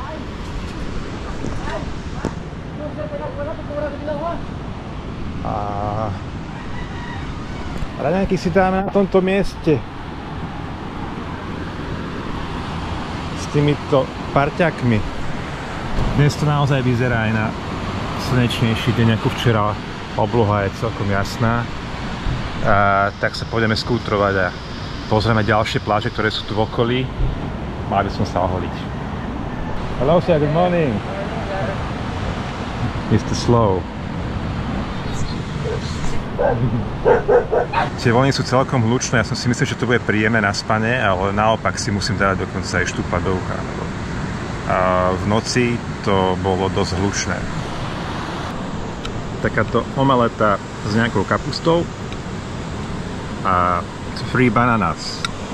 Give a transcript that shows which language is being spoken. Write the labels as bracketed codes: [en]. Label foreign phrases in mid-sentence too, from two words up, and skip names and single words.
[sk] A raňajky si dáme na tomto mieste s týmito parťakmi. Dnes to naozaj vyzerá aj na slnečnejší deň ako včera. Obloha je celkom jasná. Tak sa pôjdeme skútrovať a pozrieme ďalšie pláže, ktoré sú tu v okolí. Mali by som sa oholiť. [en] Hello sir, good morning. Mr. Slow. [sk] Tie vlny sú celkom hlučné, ja som si myslel, že to bude príjemné na spanie, ale naopak si musím dať dokonca aj štúpať do ucha. V noci to bolo dosť hlučné. Takáto omeleta s nejakou kapustou a [en] free bananas.